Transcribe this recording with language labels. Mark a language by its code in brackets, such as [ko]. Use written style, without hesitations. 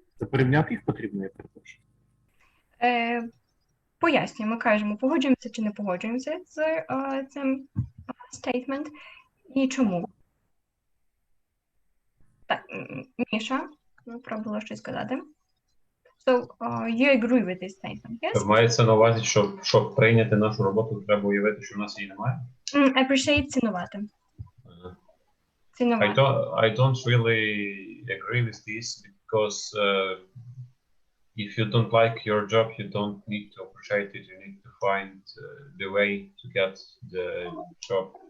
[uk] Порівняти їх потрібно, я перепрошую. Пояснюємо, кажемо, погоджуємося чи не погоджуємося з цим statement і чому. Так, Міша, пробувала щось сказати. [en] So, you agree with this statement, yes? [uk] мається на увазі, щоб прийняти нашу роботу, треба уявити, що в нас її немає. Appreciate цінувати. [en] I don't really agree with this because if you don't like your job, you don't need to appreciate it. You need to find the way to get the job.